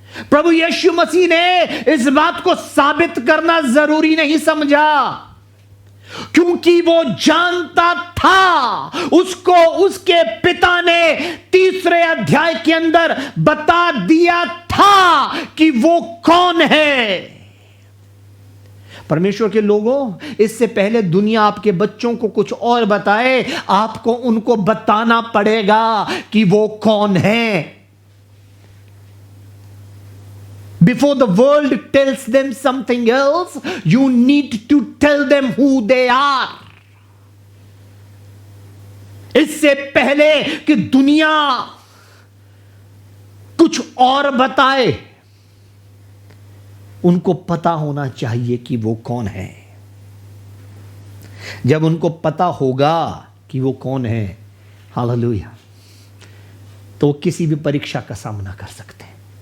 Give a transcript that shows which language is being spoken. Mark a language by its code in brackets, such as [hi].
[hi] प्रभु यीशु मसीह ने इस बात को साबित करना जरूरी नहीं समझा, क्योंकि वो जानता था, उसको उसके पिता ने तीसरे अध्याय के अंदर बता दिया था कि वो कौन है। परमेश्वर के लोगों, इससे पहले दुनिया आपके बच्चों को कुछ और बताए, आपको उनको बताना पड़ेगा कि वो कौन है। [en] Before the world tells them something else, you need to tell them who they are. [hi] इससे पहले कि दुनिया कुछ और बताए, उनको पता होना चाहिए कि वो कौन है। जब उनको पता होगा कि वो कौन है, हालेलुया, तो किसी भी परीक्षा का सामना कर सकते हैं।